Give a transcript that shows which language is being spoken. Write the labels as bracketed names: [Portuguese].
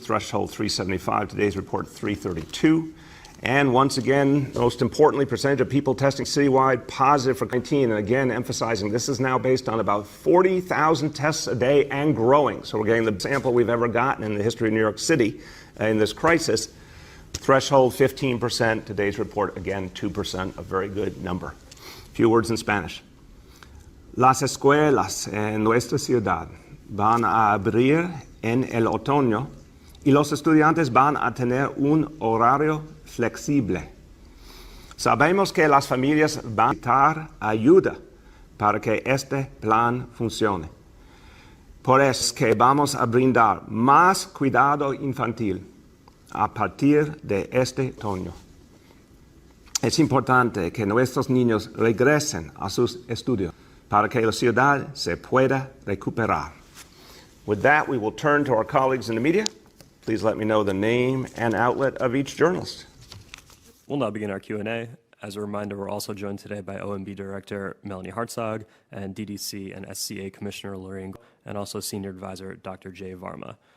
[English] Threshold 375, today's report 332. And once again, most importantly, percentage of people testing citywide positive for COVID-19. And again, emphasizing this is now based on about 40,000 tests a day and growing. So we're getting the sample we've ever gotten in the history of New York City in this crisis. Threshold 15%, today's report, again, 2%, a very good number. A few words in Spanish. [Spanish] Las escuelas en nuestra ciudad van a abrir en el otoño y los estudiantes van a tener un horario flexible. Sabemos que las familias van a necesitar ayuda para que este plan funcione. Por eso es que vamos a brindar más cuidado infantil a partir de este otoño. Es importante que nuestros niños regresen a sus estudios para que la ciudad se pueda recuperar. [English] With that, we will turn to our colleagues in the media. Please let me know the name and outlet of each journalist. We'll now begin our Q&A. As a reminder, we're also joined today by OMB Director Melanie Hartzog and DDC and SCA Commissioner Lorraine, and also Senior Advisor Dr. Jay Varma.